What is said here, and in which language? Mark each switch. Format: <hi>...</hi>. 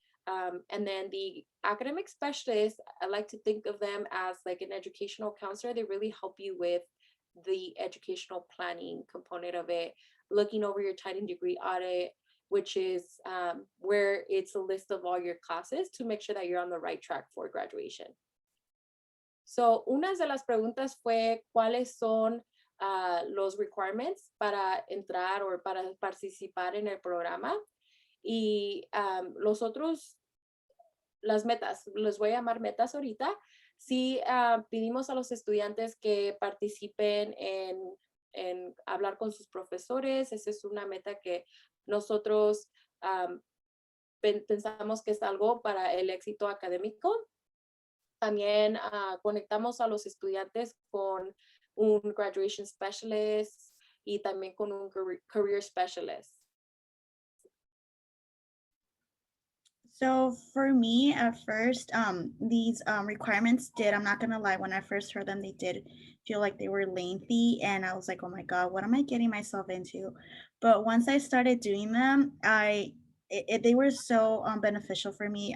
<en>And then the academic specialists, I like to think of them as like an educational counselor. They really help you with the educational planning component of it, looking over your title and degree audit, which is where it's a list of all your classes to make sure that you're on the right track for graduation.</en> <es>So, una de las preguntas fue cuáles son los requirements para entrar o para participar en el programa. Y los otros, las metas, los voy a llamar metas ahorita. Sí, pedimos a los estudiantes que participen en hablar con sus profesores. Esa es una meta que nosotros pensamos que es algo para el éxito académico. También conectamos a los estudiantes con un graduation specialist y también con un career specialist.</es> <en>So for me at first, these requirements I'm not gonna lie, when I first heard them, they did feel like they were lengthy and I was like, oh my God, what am I getting myself into? But once I started doing them, they were so beneficial for me.</en>